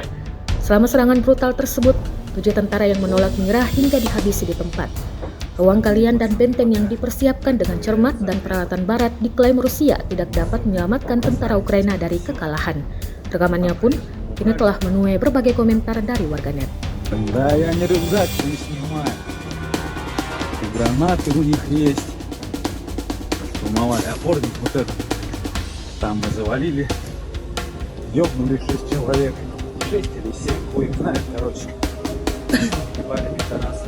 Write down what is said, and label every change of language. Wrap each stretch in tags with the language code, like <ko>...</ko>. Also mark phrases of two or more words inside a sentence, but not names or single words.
<id>Selama serangan brutal tersebut, 7 tentara yang menolak menyerah hingga dihabisi di tempat. Ruang galian dan benteng yang dipersiapkan dengan cermat dan peralatan barat diklaim Rusia tidak dapat menyelamatkan tentara Ukraina dari kekalahan. Rekamannya pun kini telah menuai berbagai komentar dari warganet.</id> <ru>Да, я не рюкзак не снимаю. И гранаты у них есть. Штурмовали опорник вот этот. Там мы завалили. Ёбнули 6 человек. 6 или 7, хуй их знает, короче. Ебали пидорасы.</ru>